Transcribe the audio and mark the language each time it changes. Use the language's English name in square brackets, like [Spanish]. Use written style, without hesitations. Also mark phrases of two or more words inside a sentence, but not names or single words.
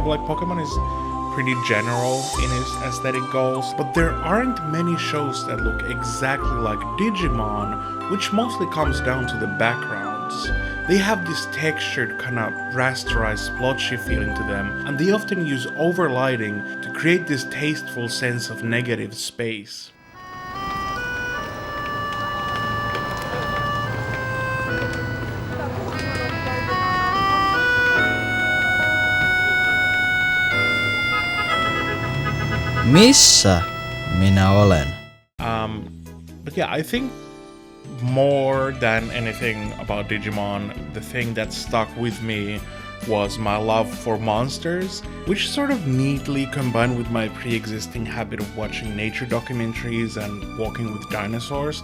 [English] Like, Pokemon is pretty general in its aesthetic goals, but there aren't many shows that look exactly like Digimon, which mostly comes down to the backgrounds. They have this textured, kind of rasterized, splotchy feeling to them, and they often use overlighting to create this tasteful sense of negative space. [Finnish] Missä minä olen? [English] But yeah, I think more than anything about Digimon, the thing that stuck with me was my love for monsters, which sort of neatly combined with my pre-existing habit of watching nature documentaries and walking with dinosaurs.